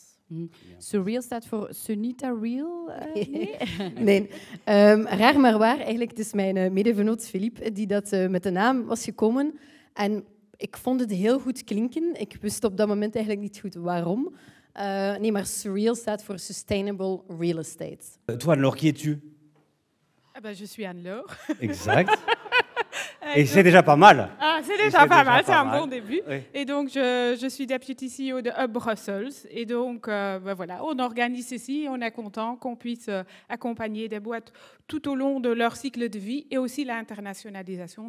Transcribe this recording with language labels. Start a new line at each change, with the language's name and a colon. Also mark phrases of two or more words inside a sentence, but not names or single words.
Dutch: Surreal staat voor Sunita Real? Nee. Nee. Raar maar waar. Eigenlijk, het is mijn medevernoot Philippe die dat met de naam was gekomen. En ik vond het heel goed klinken. Ik wist op dat moment eigenlijk niet goed waarom. Nee, maar Surreal staat voor
English: Sustainable Real Estate.
French: Toi, Anne-Laure, qui es-tu? Ah ben, je suis Anne-Laure. Exact. Et c'est déjà pas mal. Ah, c'est déjà pas mal, c'est un bon début. Oui. Et donc, je suis
English: deputy CEO
French: de Hub Brussels. Et donc, ben voilà, on organise ceci. On est content qu'on puisse accompagner des boîtes tout au long de leur cycle de vie et aussi l'internationalisation.